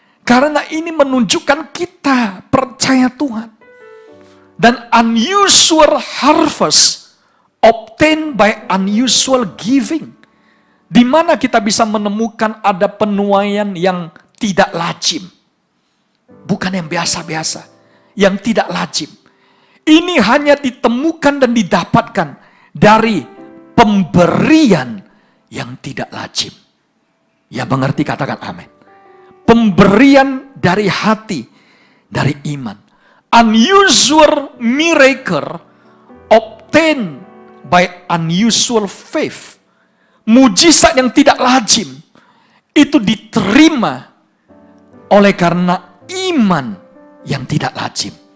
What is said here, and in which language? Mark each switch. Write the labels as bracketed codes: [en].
[id] Karena ini menunjukkan kita percaya Tuhan. [en] Dan unusual harvest obtained by unusual giving. [id] Di mana kita bisa menemukan ada penuaian yang tidak lazim. Bukan yang biasa-biasa, yang tidak lazim. Ini hanya ditemukan dan didapatkan dari pemberian yang tidak lazim. Ya, mengerti, katakan amin. Pemberian dari hati, dari iman. [en] Unusual miracle obtained by unusual faith. [id] Mujizat yang tidak lazim itu diterima oleh karena iman yang tidak lazim.